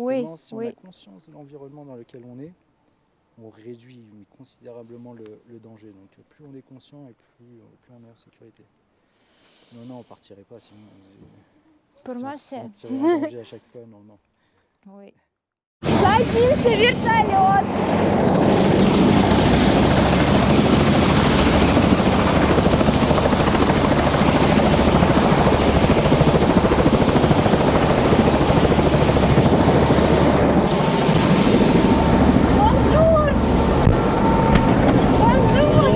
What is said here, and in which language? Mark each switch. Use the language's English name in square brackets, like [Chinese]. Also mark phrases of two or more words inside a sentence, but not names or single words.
[French] Oui, si on oui. a conscience de l'environnement dans lequel on réduit considérablement le danger. Donc plus on est conscient et plus on est en sécurité. Non, on partirait pas sinon. Pour si moi, on se c'est... sentirait en danger à chaque fois, non. Oui. [Russian] Садимся в вертолет. [French] Bonjour. Bonjour.